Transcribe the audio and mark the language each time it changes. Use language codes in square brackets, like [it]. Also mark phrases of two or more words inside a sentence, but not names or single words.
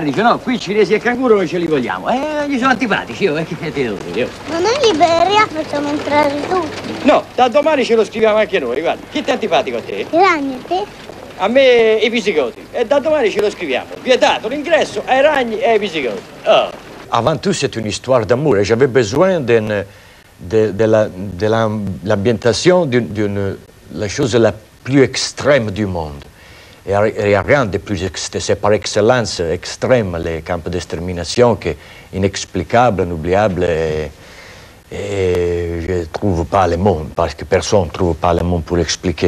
[it] Dice, no, qui cinesi e canguro non ce li vogliamo. Gli sono antipatici, io. Ma noi Liberia facciamo entrare tutti. No, da domani ce lo scriviamo anche noi, guarda. Chi è antipatico a te? I ragni a te? A me i pizzicoti. E da domani ce lo scriviamo. Vietato l'ingresso ai ragni e ai pizzicoti. Oh. [fr] Avant tout, c'est une histoire d'amour. Et j'avais besoin de l'ambientation d'une la chose la plus extrême du monde. Il n'y a rien de plus, c'est par excellence extrême, les camps d'extermination, qui est inexplicable, inoubliable, et je ne trouve pas les mots, parce que personne ne trouve pas les mots pour l'expliquer.